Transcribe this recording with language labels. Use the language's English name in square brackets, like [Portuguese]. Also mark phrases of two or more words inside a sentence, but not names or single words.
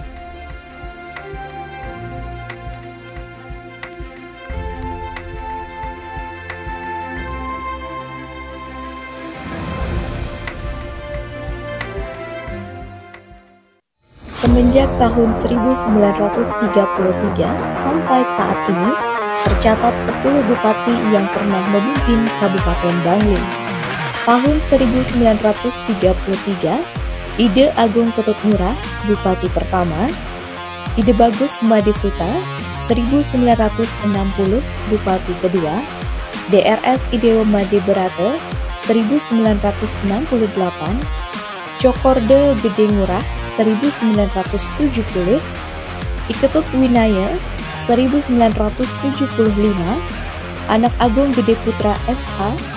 [Indonesian] Semenjak tahun 1933 sampai saat ini, tercatat 10 bupati yang pernah memimpin Kabupaten Bangli. Tahun 1933, Ide Agung Ketut Murah, Bupati pertama, Ide Bagus Madisuta, 1960, Bupati kedua, DRS Idewa Made Berate, 1968, Cokorde Gede Ngurah, 1970, Iketut Winaya, 1975, Anak Agung Gede Putra SH,